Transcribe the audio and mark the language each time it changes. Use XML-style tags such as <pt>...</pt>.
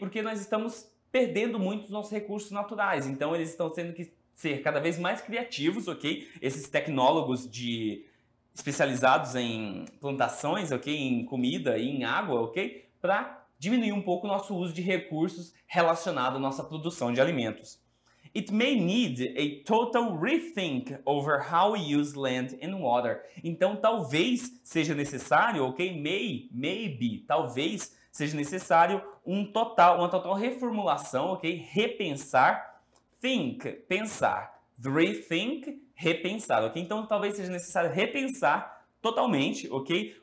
<pt>Porque nós estamos perdendo muito os nossos recursos naturais, então eles estão tendo que ser cada vez mais criativos, ok? Esses tecnólogos especializados em plantações, ok? Em comida e em água, ok? Para diminuir um pouco o nosso uso de recursos relacionado à nossa produção de alimentos.</pt> <en>It may need a total rethink over how we use land and water.</en> <pt>Então, talvez seja necessário, ok? Maybe, talvez seja necessário uma total reformulação, ok? Repensar, think, pensar, rethink, repensar, ok? Então, talvez seja necessário repensar totalmente, ok?</pt>